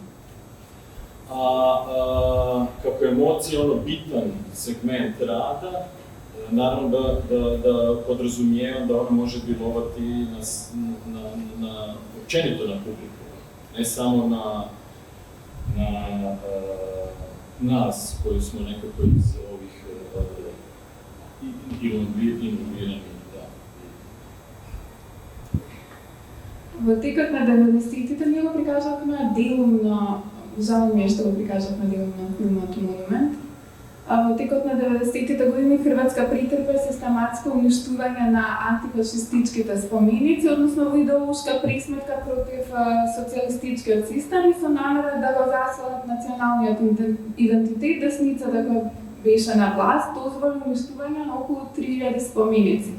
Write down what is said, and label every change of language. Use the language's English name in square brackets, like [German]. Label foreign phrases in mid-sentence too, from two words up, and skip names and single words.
[Croatian] Kako je emocija bitan segment rada, naravno da podrazumijevam da ona može djelovati općenito na publiku, ne samo na nas koji smo nekako iz ovih involvirani. [Macedonian] Во текот на 90-тите ние го прикажавме делумно, жал ми е што го прикажавме делумно филмот Монумент. Текот на 90-тите години Хрватска притрпе систематско уништување на антифашистичките споменици, односно во идеолошка присметка против социјалистичкиот систем и со намера да го засилат националниот идентитет, десницата која беше на власт, дозволи уништување на околу 3000 споменици.